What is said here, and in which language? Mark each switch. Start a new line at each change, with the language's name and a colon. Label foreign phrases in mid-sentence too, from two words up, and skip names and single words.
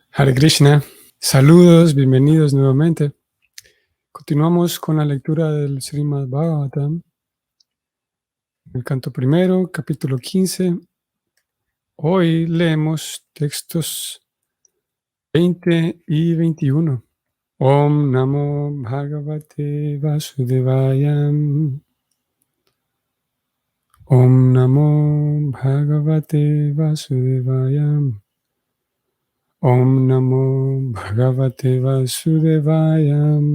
Spanish: Hare Krishna, saludos, bienvenidos nuevamente. Continuamos con la lectura del Srimad Bhagavatam, el canto primero, capítulo 15. Hoy leemos textos 20 y 21.
Sanskrit: Om Namo Bhagavate Vasudevaya. Om Namo Bhagavate Vasudevaya. Om Namo Bhagavate Vasudevaya.